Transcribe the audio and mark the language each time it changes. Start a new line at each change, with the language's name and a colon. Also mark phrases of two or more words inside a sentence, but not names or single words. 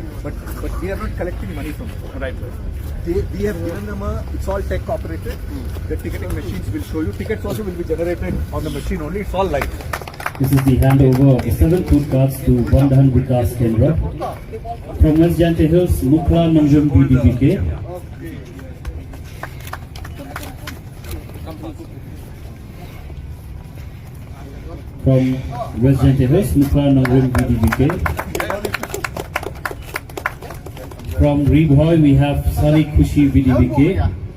English: But we are not collecting money from them. Right. We have given them it's all tech operated. The ticketing machines will show you. Tickets also will be generated on the machine only. It's all live. This is the handover of the 7 food carts to Vandahan Vikas Kendra. From West Jante Hills, Mukla Nanjum BDBK. From West Jante Hills, Mukla Nanjum BDBK. From Reboy, we have Sari Kushi VDBK.